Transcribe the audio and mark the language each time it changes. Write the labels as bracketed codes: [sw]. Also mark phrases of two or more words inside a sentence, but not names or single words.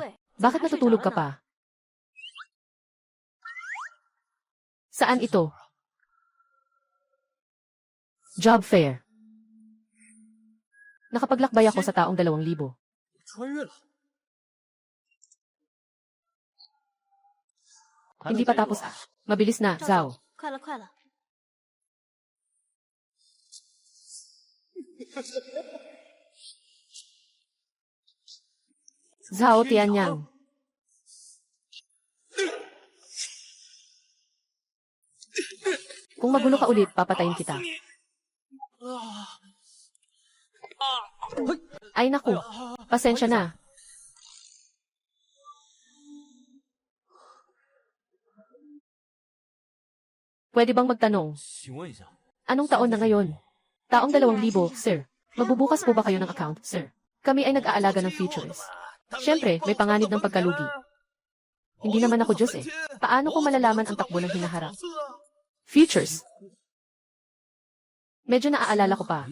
[tl] Bakit natutulog ka pa? Saan ito? [en] Job fair. [tl] Nakapaglakbay ako sa taong 2,000. [zh] 穿越了。 [tl] Hindi pa tapos ah. Mabilis na, Zhao. [zh] 快了，快了。 [tl] Zhao Tianyang. Kung magulo ka ulit, papatayin kita. Ay naku, pasensya na. Pwede bang magtanong? [zh] 请问一下， [tl] Anong taon na ngayon? Taong 2,000, sir. Magbubukas po ba kayo ng account, sir? Kami ay nag-aalaga ng futures. Siyempre, may panganib ng pagkalugi. Hindi naman ako Diyos eh. Paano ko malalaman ang takbo ng hinaharap? Futures. Medyo naaalala ko pa.